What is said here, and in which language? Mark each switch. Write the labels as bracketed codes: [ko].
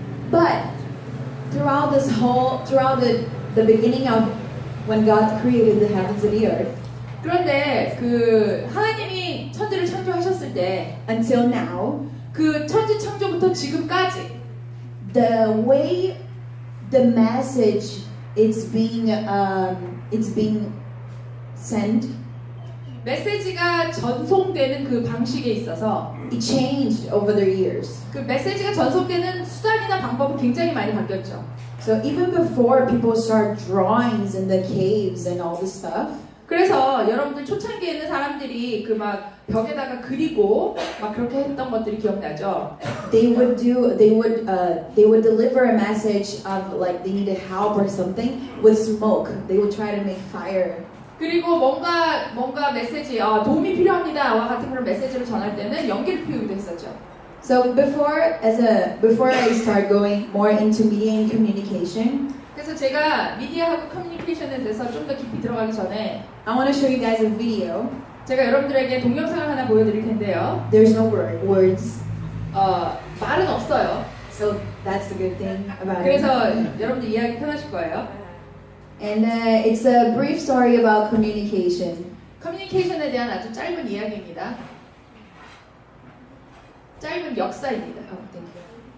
[en] But throughout the beginning of when God created the heavens and the earth, [ko] 그런데 그 하나님이 천지를 창조하셨을 때 [en] until now, [ko] 그 천지 창조부터 지금까지 [en] the way the message it's being sent, [ko] 메시지가 전송되는 그 방식에 있어서 [en] it changed over the years. [ko] 그 메시지가 전송되는 수단이나 방법은 굉장히 많이 바뀌었죠. [en] So even before people start drawings in the caves and all this stuff, [ko] 그래서 여러분들 초창기에 있는 사람들이 그 막 벽에다가 그리고 막 그렇게 했던 것들이 기억나죠? [en] they would deliver a message of like they needed help or something with smoke. They would try to make fire. [ko] 그리고 뭔가 메시지 도움이 필요합니다와 같은 그런 메시지를 전할 때는 연기를 피우기도 했었죠. [en] So before I start going more into media and communication, [ko] 그래서 제가 미디어하고 커뮤니케이션에 대해서 좀 더 깊이 들어가기 전에 [en] I want to show you guys a video. [ko] 제가 여러분들에게 동영상을 하나 보여드릴 텐데요. [en] There's no words. [ko] 말은 없어요. [en] So that's the good thing about [ko] 그래서 [en] it. [ko] 여러분들 이해하기 편하실 거예요. [en] And it's a brief story about communication. [ko] 커뮤니케이션에 대한 아주 짧은 이야기입니다. 짧은 역사입니다. [en] Thank you.